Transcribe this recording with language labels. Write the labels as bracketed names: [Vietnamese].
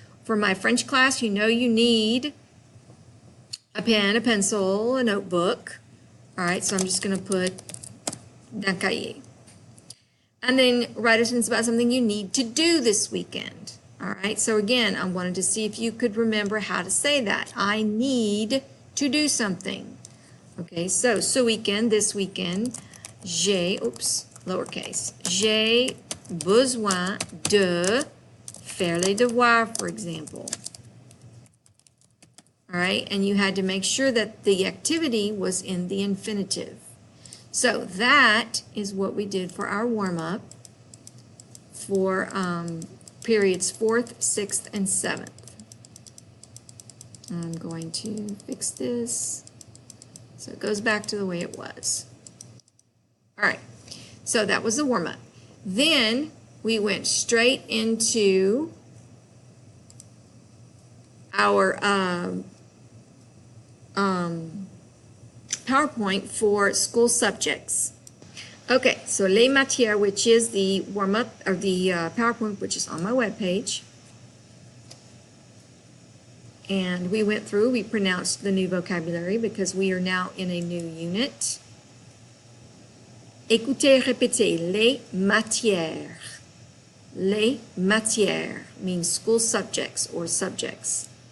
[English] For my French class, you know you need a pen, a pencil, a notebook. All right, so I'm just going to put [French] d'un cahier. [English] And then write a sentence about something you need to do this weekend. All right, so again, I wanted to see if you could remember how to say that. I need to do something. Okay, so [French] ce weekend, [English] this weekend, j'ai, lowercase, [French] j'ai besoin de faire les devoirs, [English] for example. All right, and you had to make sure that the activity was in the infinitive. So that is what we did for our warm-up for periods 4th, 6th, and 7th. I'm going to fix this so it goes back to the way it was. All right, so that was the warm-up. Then we went straight into our PowerPoint for school subjects. Okay, so Les Matieres, which is the warm-up, or the PowerPoint, which is on my webpage. And we went through, we pronounced the new vocabulary because we are now in a new unit. [French] Écoutez, répétez, les matières. [English] Les matières means school subjects or subjects.